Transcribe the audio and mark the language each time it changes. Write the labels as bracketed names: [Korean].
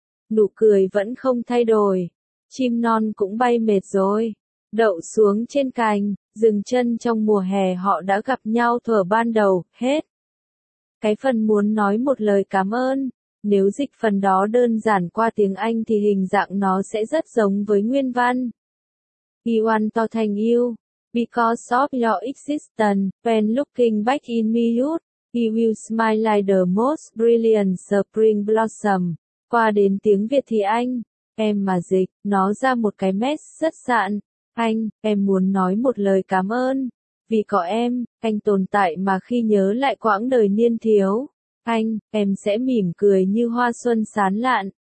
[Vietnamese] Nụ cười vẫn không thay đổi, chim non cũng bay mệt rồi. Đậu xuống trên cành, dừng chân trong mùa hè họ đã gặp nhau thuở ban đầu, hết. Cái phần muốn nói một lời cảm ơn, nếu dịch phần đó đơn giản qua tiếng Anh thì hình dạng nó sẽ rất giống với nguyên văn. [English] He want to thank you, because of your existence, when looking back in my youth, he will smile like the most brilliant spring blossom. [Vietnamese] Qua đến tiếng Việt thì anh, em mà dịch, nó ra một cái mess rất sạn. Anh, em muốn nói một lời cảm ơn, vì có em, anh tồn tại mà khi nhớ lại quãng đời niên thiếu. Anh, em sẽ mỉm cười như hoa xuân sán lạn.